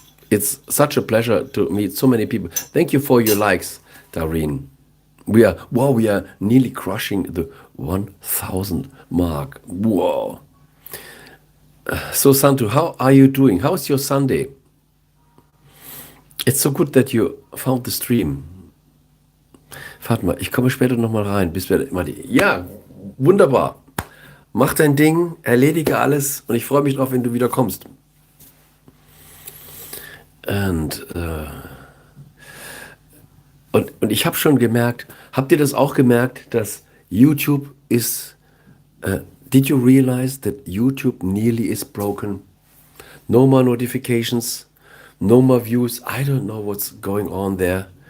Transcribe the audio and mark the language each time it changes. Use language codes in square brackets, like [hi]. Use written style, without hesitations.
[en] It's such a pleasure to meet so many people. Thank you for your likes, Dareen. We are nearly crushing the 1,000 mark. Whoa. So Santu, how are you doing? How's your Sunday? It's so good that you found the stream. [de] Fatma, ich komme später nochmal rein. Bis später. Ja, wunderbar. Mach dein Ding, erledige alles und ich freue mich drauf, wenn du wieder kommst. Und ich habe schon gemerkt, habt ihr das auch gemerkt, dass YouTube ist, [en] did you realize that YouTube nearly is broken? No more notifications, no more views. I don't know what's going on there.